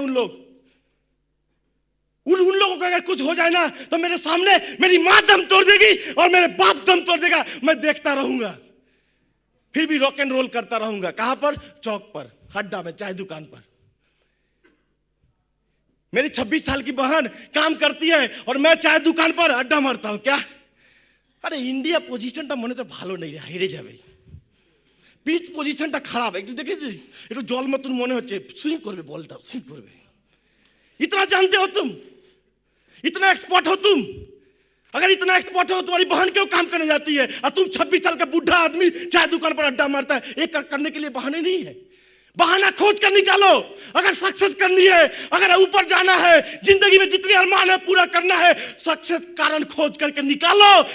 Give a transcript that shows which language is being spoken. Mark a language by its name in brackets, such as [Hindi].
[Hindi] उन लोगों को अगर कुछ हो जाए ना तो मेरे सामने मेरी माँ दम तोड़ देगी और मेरे बाप दम तोड़ देगा, मैं देखता रहूंगा, फिर भी रॉक एंड रोल करता रहूंगा। कहां पर? चौक पर, अड्डा में, चाय दुकान पर। मेरी 26 साल की बहन काम करती है और मैं चाय दुकान पर अड्डा मारता हूं। क्या? [Bangla] अरे इंडिया पोजिशनটা মনে তো ভালো নেই, হেরে যাবে। পিচ পজিশনটা খারাপ, একটু দেখেছি, একটু জল মতন মনে হচ্ছে, সুইং করবে, বলটা সুইং করবে। [Hindi] इतना जानते हो तुम? इतना एक्सपर्ट हो तुम? अगर इतना एक्सपर्ट हो, तुम्हारी बहन क्यों काम करने जाती है और तुम 26 साल का बुढ़ा आदमी चाय दुकान पर अड्डा मारता है? एक करने के लिए बहाने नहीं है, बहाना खोज कर निकालो। अगर सक्सेस करनी है, अगर ऊपर जाना है, जिंदगी में जितने अरमान है पूरा करना है, सक्सेस कारण खोज करके निकालो।